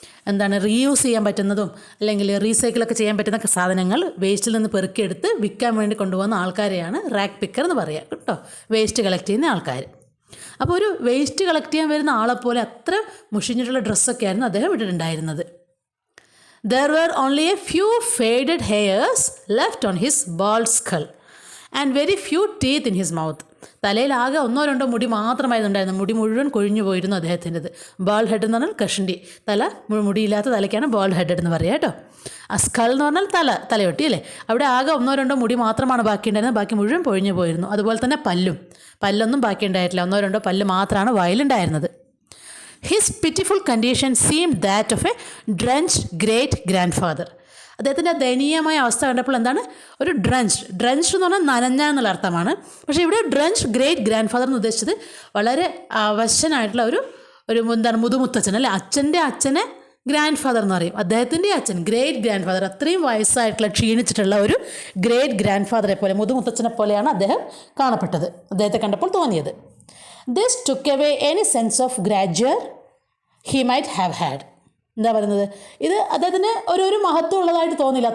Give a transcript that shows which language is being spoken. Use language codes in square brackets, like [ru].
[ml] എന്താണ്, റീയൂസ് ചെയ്യാൻ പറ്റുന്നതും അല്ലെങ്കിൽ റീസൈക്കിളൊക്കെ ചെയ്യാൻ പറ്റുന്ന സാധനങ്ങൾ വേസ്റ്റിൽ നിന്ന് പെറുക്കിയെടുത്ത് വിൽക്കാൻ വേണ്ടി കൊണ്ടുപോകുന്ന ആൾക്കാരെയാണ് റാക്ക് പിക്കർ എന്ന് പറയുക കേട്ടോ. വേസ്റ്റ് കളക്ട് ചെയ്യുന്ന ആൾക്കാർ. അപ്പോൾ ഒരു വേസ്റ്റ് കളക്ട് ചെയ്യാൻ വരുന്ന ആളെപ്പോലെ അത്ര മുഷിഞ്ഞിട്ടുള്ള ഡ്രസ്സൊക്കെ ആയിരുന്നു അദ്ദേഹം ഇട്ടിട്ടുണ്ടായിരുന്നത്. [en] There were only a few faded hairs left on his bald skull and very few teeth in his mouth. [ml] തലയിൽ ആകെ 1-2 മുടി മാത്രമായിരുന്നുണ്ടായിരുന്നു. മുടി മുഴുവൻ കൊഴിഞ്ഞു പോയിരുന്നു അദ്ദേഹത്തിൻ്റെത്. ബാൾഡ് ഹെഡ് എന്ന് പറഞ്ഞാൽ കഷണ്ടി, തല മുടിയില്ലാത്ത തലയ്ക്കാണ് ബാൾഡ് ഹെഡ് എന്ന് പറയുക കേട്ടോ. ആ സ്കൾ എന്ന് പറഞ്ഞാൽ തലയൊട്ടി അല്ലേ. അവിടെ ആകെ 1-2 മുടി മാത്രമാണ് ബാക്കിയുണ്ടായിരുന്നത്, ബാക്കി മുഴുവൻ പൊഴിഞ്ഞു പോയിരുന്നു. അതുപോലെ തന്നെ പല്ലൊന്നും ബാക്കിയുണ്ടായിട്ടില്ല. 1-2 പല്ല് മാത്രമാണ് വായിലുണ്ടായിരുന്നത്. [en] His pitiful condition seemed that of a drenched great grandfather. [ml] അദ്ദേഹത്തിൻ്റെ ദയനീയമായ അവസ്ഥ കണ്ടപ്പോൾ എന്താണ്, ഒരു ഡ്രഞ്ച്ഡ് എന്ന് പറഞ്ഞാൽ നനഞ്ഞ എന്നുള്ള അർത്ഥമാണ്. പക്ഷേ ഇവിടെ ഡ്രഞ്ച്ഡ് ഗ്രേറ്റ് ഗ്രാൻഡ് ഫാദർ എന്ന് ഉദ്ദേശിച്ചത് വളരെ അവശനായിട്ടുള്ള ഒരു എന്താണ്, മുതുമുത്തച്ഛൻ അല്ലേ. അച്ഛനെ ഗ്രാൻഡ് ഫാദർ എന്ന് പറയും. അദ്ദേഹത്തിൻ്റെ അച്ഛൻ ഗ്രേറ്റ് ഗ്രാൻഡ് ഫാദർ, അത്രയും വയസ്സായിട്ടുള്ള ക്ഷീണിച്ചിട്ടുള്ള ഒരു ഗ്രേറ്റ് ഗ്രാൻഡ് ഫാദറെ പോലെ, മുതുമുത്തച്ഛനെ പോലെയാണ് അദ്ദേഹം കാണപ്പെട്ടത്, അദ്ദേഹത്തെ കണ്ടപ്പോൾ തോന്നിയത്. [en] This took away any sense of grandeur he might have had. [ml] എന്താ പറയുന്നത്, ഇത് അദ്ദേഹത്തിന് ഒരു മഹത്വം ഉള്ളതായിട്ട് തോന്നിയില്ല.